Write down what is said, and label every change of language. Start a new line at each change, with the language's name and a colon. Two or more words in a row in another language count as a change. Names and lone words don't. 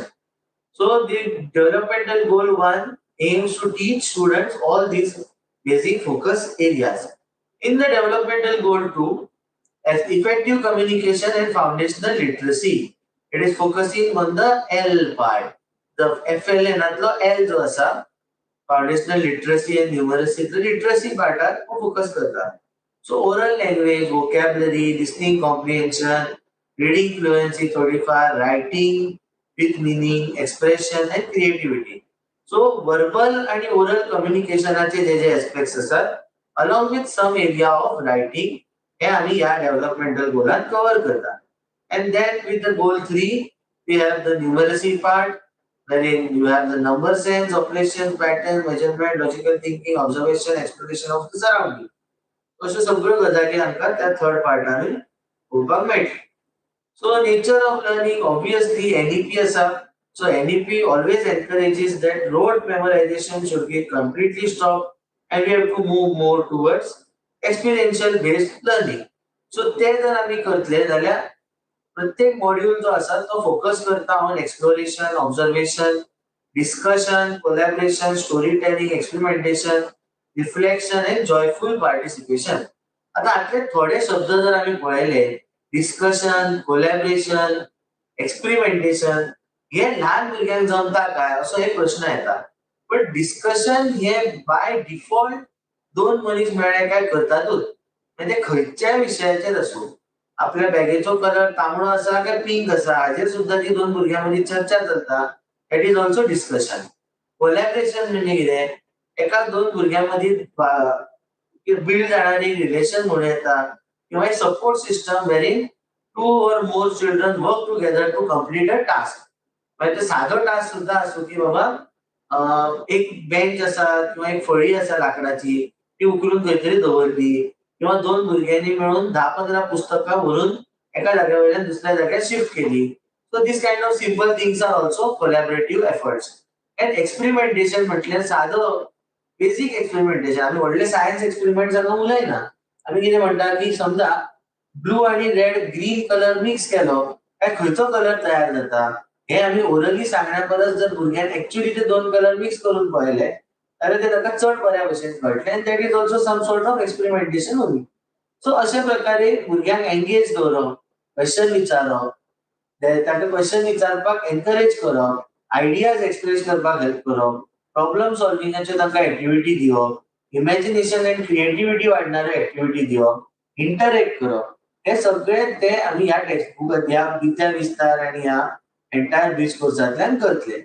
English: So, the developmental goal 1 aims to teach students all these basic focus areas. In the developmental goal 2, as effective communication and foundational literacy, it is focusing on the L part. The FL and L
Konkani: जो असा
English: foundational literacy and numeracy, the literacy part
Hindi: को focus करता है.
English: So oral language, vocabulary, listening comprehension, reading fluency 35, writing with meaning, expression and creativity. So verbal and oral communicationचे
Konkani: जे aspects असतात,
English: along with some area of writing,
Konkani: हे आम्ही या developmental गोलात cover करता.
English: And then with the goal 3, we have the numeracy part, wherein you have the number sense, operation, pattern, measurement, logical thinking, observation, exploration of the surrounding.
Konkani: अशा सगळ्यो गजाली आमकां त्या थर्ड पार्टान पळोवपाक मेळटली.
English: So nature of learning, obviously NEP असा. So NEP always encourages that rote memorization should be completely stopped and we have to move more towards experiential based learning.
Konkani: So ते जर आम्ही करतले जाल्यार प्रत्येक मॉड्यूल जो आसा तो फोकस करता
English: on exploration, observation, discussion, collaboration, story telling, experimentation, reflection and joyful participation.
Konkani: आता हातले थोडे शब्द जर आम्ही पळयले,
English: discussion, collaboration, experimentation,
Konkani: हे लहान भुरग्यांक जमता काय असो एक प्रश्न येता. पण डिस्कशन हे
English: by default
Konkani: दोन मनीस मेळ्ळे काय करतातच. म्हणजे खंयच्या विशयाचेर असो, आपल्या बॅगेचो कलर तांबडो असा काय पिंक असा हाचेर सुद्धा ती दोन भुरग्यां मदीं चर्चा चलता.
English: that is also discussion.
Konkani: कोलॅबरेशन म्हणजे कितें, एका दोन भुरग्यां मदीं बिल्ड जाणारी रिलेशन म्हणून येता किंवा एक
English: support system wherein 2 or more children work together to complete a task.
Konkani: म्हणजे साधो टास्क सुद्धा असो की बाबा एक बेंच असा किंवा एक फळी असा लाकडाची ती उखलून खंय तरी दवरली किंवा दोन भुरग्यांनी मिळून 10-15 पुस्तकां भरून एका जाग्या वयल्यान दुसऱ्या जाग्यार शिफ्ट केली.
English: so this kind of simple things are also collaborative efforts.
Konkani: एंड एक्सपेरिमेंटेशन म्हटल्यार साधो
English: basic experimentation.
Konkani: आम्ही व्हडले
English: science experiment
Konkani: जाका उलयना. आम्ही कितें म्हणटा की समजा ब्लू आणि रेड ग्रीन कलर मिक्स केलो काय खंयचो कलर तयार जाता हे आम्ही ओरली सांगण्या परस जर भुरग्यान एक्चुअली ते दोन कलर मिक्स करून पळयले जाल्यार ते ताका चड बऱ्या भशेन कळटलें.
English: and that is also some sort of experimentation only.
Konkani: सो अशा प्रकारे भुरग्यांक एंगेज दवरप, क्वेश्चन विचारप, ताका क्वेश्चन विचारपाक एनकरेज करप,
English: ideas express
Konkani: करपाक हेल्प करप, प्रॉब्लेम सॉल्विंगाच्यो तांकां एक्टिविटी दिवप,
English: imagination and creativity
Konkani: वाडणाऱ्यो एक्टिविटी दिवप, इंटरॅक्ट करप, हे सगळे ते आम्ही ह्या
English: text book
Konkani: ह्या विद्या विस्तार आणि ह्या एंटायर ब्रिज कोर्सांतल्यान करतले.